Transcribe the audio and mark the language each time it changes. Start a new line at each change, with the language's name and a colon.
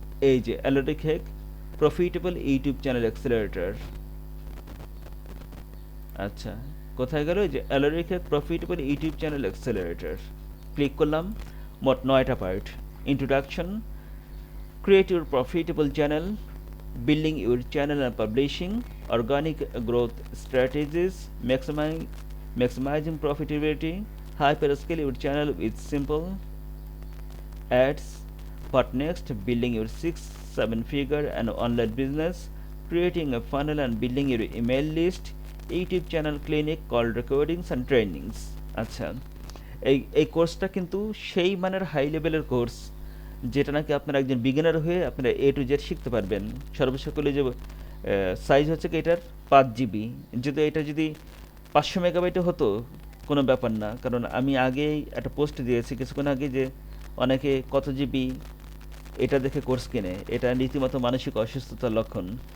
Bangla: এই যে Aleric profitable YouTube channel accelerator. আচ্ছা, কোথায় গেল? এই যে Aleric profitable YouTube channel accelerator. Click করলাম। মোট 9টা part.
English: Introduction, create your profitable channel, building your channel and publishing, organic growth strategies, maximizing profitability, hyperscale your channel with simple ads, what next, building your 6-7 figure and online business, creating a funnel and building your email list, YouTube channel clinic, call recordings and trainings।
Bangla: আচ্ছা, এই কোর্সটা কিন্তু সেই মানের high লেভেলের course যেটা নাকি আপনারা একজন বিগিনার হয়ে আপনারা A to Z শিখতে পারবেন। সর্বসকলে যে সাইজ হচ্ছে কি এটার 5 জিবি, যদি এটা যদি 500 মেগাবাইটে হতো কোনো ব্যাপার না, কারণ আমি আগেই একটা পোস্ট দিয়েছি কিছুক্ষণ আগে যে অনেকে কত জিবি এটা দেখে কোর্স কেনে, এটা রীতিমতো মানসিক অসুস্থতার লক্ষণ।